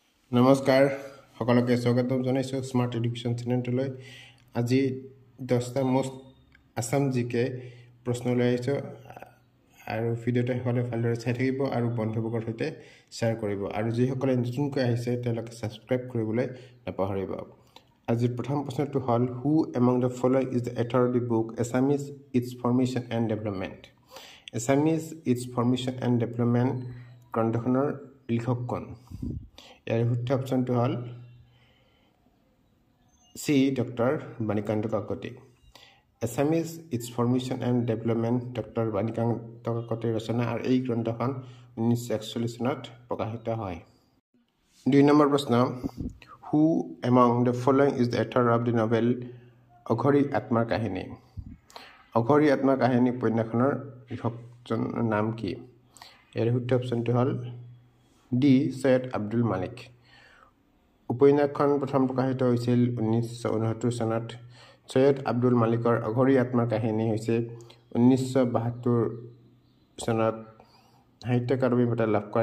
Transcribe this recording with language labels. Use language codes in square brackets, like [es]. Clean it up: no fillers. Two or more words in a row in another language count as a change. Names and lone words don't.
[as] নমস্কাৰ সকলোকে স্বাগতম জনাইছো স্মাৰ্ট এডুকেশ্যন চেনেললৈ আজি 10টা [en] most Assam GK [as] প্ৰশ্ন লৈ আহিছো আৰু ভিডিওটো হলে ভালদৰে চাই থাকিব আৰু বন্ধুবৰ্গৰ সৈতে শ্বেয়াৰ কৰিব আৰু যিসকলে নতুনকৈ আহিছে তেওঁলোকে সাবস্ক্ৰাইব কৰিবলৈ নাপাহৰিব আজিৰ প্ৰথম প্ৰশ্নটো হল [en] who among the following is the author of the book [as] এছামিজ ইটস ফৰ্মেশ্যন এণ্ড ডেভেলপমেণ্ট এছামিজ ইটস ফৰ্মেশ্যন এণ্ড ডেভেলপমেণ্ট গ্ৰন্থখনৰ লিখক কোন ইয়াৰ শুদ্ধ অপচনটো হল সি ডক্টৰ বাণীকান্ত কাকতি এছামিজ ইটস ফৰ্মেশ্যন এণ্ড ডেভেলপমেণ্ট ডক্টৰ বাণীকান্ত কাকতিৰ ৰচনা আৰু এই গ্ৰন্থখন 1941 চনত প্ৰকাশিত হয় 2 নম্বৰ প্ৰশ্ন [en] who among the following is the author of the novel [as] অঘৰী আত্মাৰ কাহিনী অঘৰী আত্মাৰ কাহিনী উপন্যাসখনৰ লিখকজনৰ নাম কি ইয়াৰ শুদ্ধ অপচনটো হল ডি সৈয়দ আব্দুল মালিক উপন্যাসখন প্ৰথম প্ৰকাশিত হৈছিল 1969 চনত সৈয়দ আব্দুল মালিকৰ অঘৰী আত্মাৰ কাহিনী হৈছে 1972 চনত সাহিত্য একাডেমী বঁটা লাভ কৰা